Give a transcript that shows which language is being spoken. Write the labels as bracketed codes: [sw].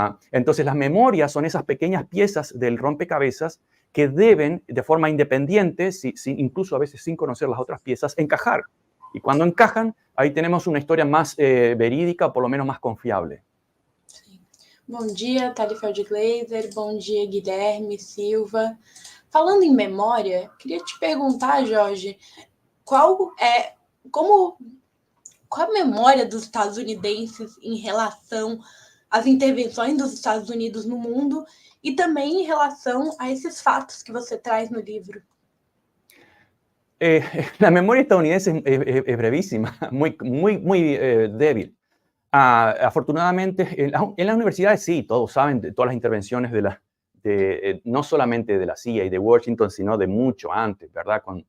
[es] Entonces las memorias son esas pequeñas piezas del rompecabezas que deben, de forma independiente, incluso a veces sin conocer las otras piezas, encajar. Y cuando encajan, ahí tenemos una historia más verídica, o por lo menos más confiable. [pt] Sim. Bom dia, Thalifeld Glaser. Bom dia, Guilherme Silva. Falando em memória, queria te perguntar, Jorge, qual a memória dos estadunidenses em relação às intervenções dos Estados Unidos no mundo e também em relação a esses fatos que você traz no livro? [es] La memoria estadounidense es brevísima, muy débil. Afortunadamente, en las universidades sí, todos saben de todas las intervenciones no solamente de la CIA y de Washington, sino de mucho antes, ¿verdad?